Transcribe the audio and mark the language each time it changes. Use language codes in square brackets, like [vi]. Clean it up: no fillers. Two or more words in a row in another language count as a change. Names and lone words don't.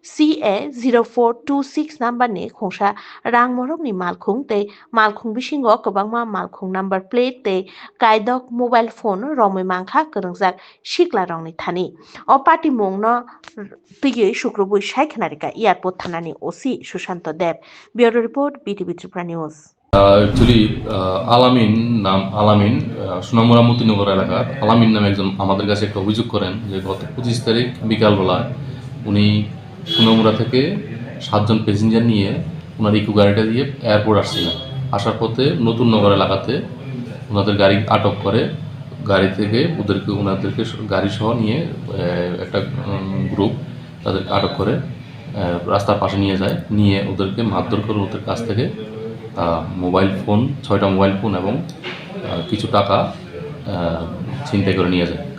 [trp] CA0426 number ni khungsa rang morokni malkhung tei malkhung bisingo kwbangma malkhung [en] number plate [trp] tei kaidok [en] mobile phone [trp] romui mangkha korungjak sikla rokni thani o patimungno tui sukrubui saikhnarika airport thanani OC Sushanto Dev Bureau Report BTV Tripura News [bn] Actually, আলামিন সোনামুড়া মতিনগর এলাকার আলামিন নামে একজন আমাদের কাছে একটা অভিযোগ করেন যে গত 25 তারিখ বিকালবেলা উনি সোনামুড়া থেকে 7 জন প্যাসেঞ্জার নিয়ে ওনার ইকো গাড়িটা দিয়ে এয়ারপোর্ট আসছিলেন। আসার পথে নতুন নগর এলাকাতে ওনাদের গাড়ি আটক করে গাড়ি থেকে ওনাদেরকে গাড়ি সহ নিয়ে একটা গ্রুপ তাদের আটক করে রাস্তার পাশে নিয়ে যায়, নিয়ে ওদেরকে মারধর করে ওদের কাছ থেকে [en] mobile phone [bn] 6টা [en] mobile phone [bn] এবং কিছু টাকা ছিনতাই করে নিয়ে যায়।